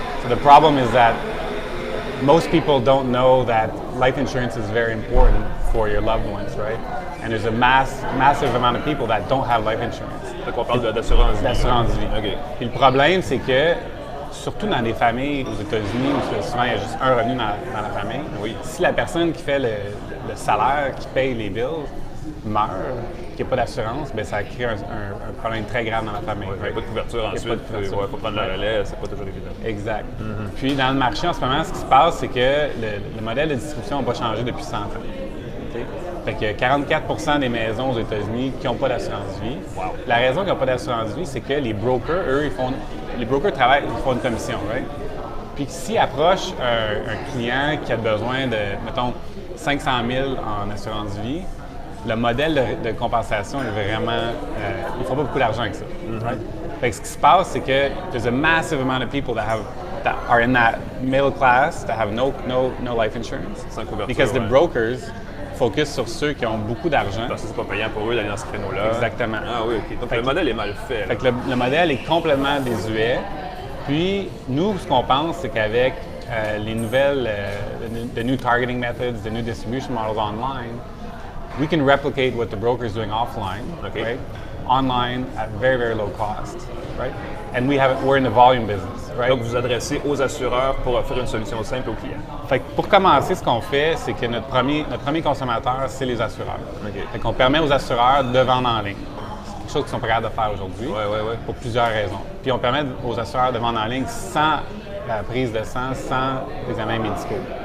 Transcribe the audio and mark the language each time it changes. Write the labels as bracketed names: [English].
[English] So the problem is that most people don't know that life insurance is very important for your loved ones, right? And there's a massive amount of people that don't have life insurance. [French] Donc on parle d'assurance vie. D'assurance vie. OK. Puis le problème, c'est que surtout dans des familles aux États-Unis où souvent il y a juste un revenu dans la famille, si la personne qui fait le salaire, qui paye les bills, meurt, qu'il n'y a pas d'assurance, bien, ça crée un problème très grave dans la famille. Il n'y a pas de couverture ensuite. Il faut prendre le relais, c'est pas toujours évident. Exact. Puis dans le marché en ce moment, ce qui se passe, c'est que le modèle de distribution n'a pas changé depuis 100 ans. Okay? Fait qu'il y a 44 des maisons aux États-Unis qui n'ont pas d'assurance vie. Wow. La raison qu'ils n'ont pas d'assurance vie, c'est que les brokers, eux, les brokers travaillent, ils font une commission, right? Puis s'ils approchent un client qui a besoin de, mettons, 500 000 en assurance vie, le modèle de compensation est vraiment... ils ne font pas beaucoup d'argent avec ça. [English] Right? [French] Fait que ce qui se passe, c'est que [English] there's a massive amount of people that are in that middle class that have no life insurance. [French] Sans couverture, [English] because the brokers focus [French] sur ceux qui ont beaucoup d'argent. Parce que c'est pas payant pour eux d'aller dans ce créneau-là. Exactement. Ah oui, OK. Donc le modèle est mal fait. Fait que le modèle est complètement désuet. Puis, nous, ce qu'on pense, c'est qu'avec les nouvelles, [English] the new targeting methods, the new distribution models online, we can replicate what the broker is doing offline, Okay. right? Online at very, very low cost, right? And we're in the volume business, right? [French] Donc, vous vous adressez aux assureurs pour offrir une solution simple aux clients. Fait que pour commencer, ce qu'on fait, c'est que notre premier consommateur, c'est les assureurs. OK. Fait qu'on permet aux assureurs de vendre en ligne. C'est quelque chose qu'ils sont prêts à faire aujourd'hui, Ouais. pour plusieurs raisons. Puis on permet aux assureurs de vendre en ligne sans prise de sang, sans examens médicaux.